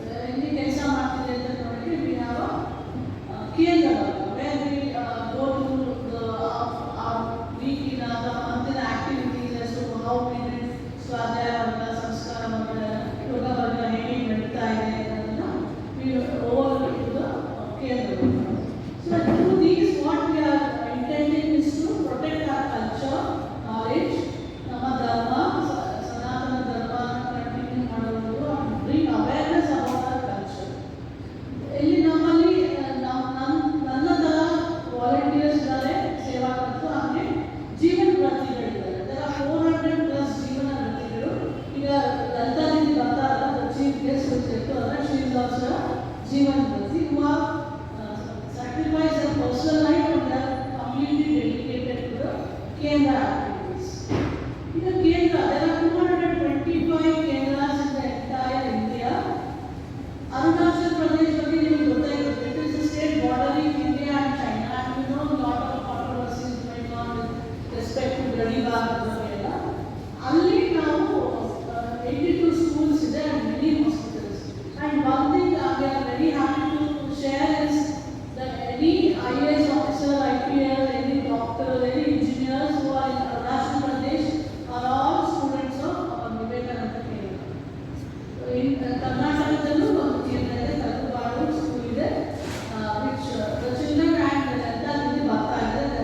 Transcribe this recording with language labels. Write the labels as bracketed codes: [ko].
[kn] ಇಲ್ಲಿ ಕೆಲಸ ಮಾಡ್ತಿದೆ ಅಂತ ನೋಡಿದ್ರೆ [en] we have a [kn] ಕೇಂದ್ರ ವರ್ಗ [en] where we go to our weekly the monthly activities as to how we did [kn] ಸ್ವಾಧ್ಯಾಯ ವರ್ಗ, ಸಂಸ್ಕಾರ ವರ್ಗ, ಯೋಗ ವರ್ಗ ಹೇಗೆ ನಡೀತಾ ಇದೆ ಅನ್ನೋದನ್ನ [en] we overlook to the [kn] ಕೇಂದ್ರ ವರ್ಗ. [en] So through these what we are intending is to protect our culture, knowledge, [kn] ನಮ್ಮ ಧರ್ಮ, ಸನಾತನ ಧರ್ಮ ಕಂಟಿನ್ಯೂ ಮಾಡೋದು [en] and bring awareness about our culture. [kn] ಇಲ್ಲಿ ನಮ್ಮಲ್ಲಿ ನನ್ನ ತರ ವಾಲಂಟಿಯರ್ಸ್ ಇದ್ದಾರೆ, ಸೇವಾಕರ್ತರು, ಹಾಗೆ ಜೀವನ ವೃತ್ತಿಗಳಿದ್ದಾರೆ. ಅದರ 400+ ಜೀವನ ವೃತ್ತಿಗಳು. ಈಗ ಲಲಿತಾದಿನಿ ಬರ್ತಾರಲ್ಲ, ಚೀಫ್ ಗೆಸ್ಟ್ ಅಂದರೆ [en] She is also ಜೀವನ ವೃತ್ತಿ who have sacrificed their personal life and they are completely dedicated to the Kendra activities. In the Kendra, there are 225 Kendras in the entire India. [kn] Arunachal Pradesh ಬಗ್ಗೆ ನಿಮಗೆ ಗೊತ್ತಾಗಿರುತ್ತೆ. [en] It is the state bordering India and China, and we know a lot of controversies going on with respect to Gadibagh [kn] ಬಗ್ಗೆ ಎಲ್ಲ. ಅಲ್ಲಿ ನಾವು 82 schools ಇದೆ [en] and many hospitals. And one thing we are very happy to share is that any IAS officer, IPS, any doctor, any engineers who are in Arunachal Pradesh are all students of Vivekananda Kendra. In Karnataka, [kn] ಒಂದು ಕೇಂದ್ರ ಇದೆ, ತಲುಪಾಡು school ಇದೆ, [en] which the children and [kn] ಎಲ್ಲ ಇಲ್ಲಿ ಬರ್ತಾ ಇದೆ.